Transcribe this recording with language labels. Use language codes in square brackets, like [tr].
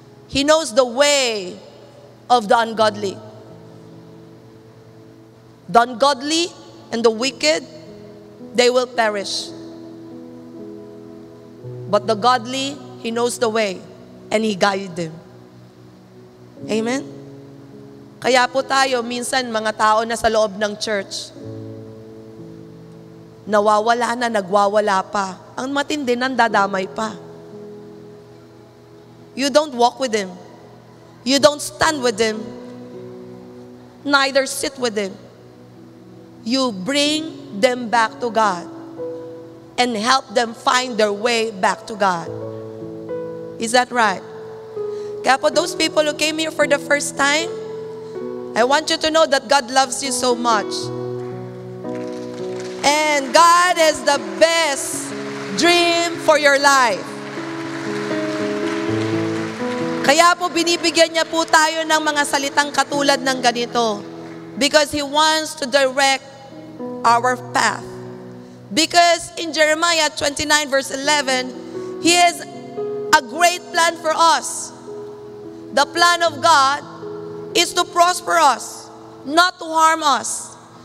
[en] He knows the way of the ungodly. The ungodly and the wicked, they will perish. But the godly, He knows the way, and He guides them. Amen? [tl] Kaya po tayo, minsan mga tao na sa loob ng church, nawawala na, nagwawala pa. Ang matindi, nandadamay pa. [en] You don't walk with Him. You don't stand with Him. Neither sit with Him. You bring them back to God and help them find their way back to God. Is that right? [tl] Kaya po [en] those people who came here for the first time, I want you to know that God loves you so much. And God has the best dream for your life. [tl] Kaya po binibigyan niya po tayo ng mga salitang katulad ng ganito. [en] Because He wants to direct our path. Because in Jeremiah 29 verse 11, He has a great plan for us. The plan of God is to prosper us, not to harm us.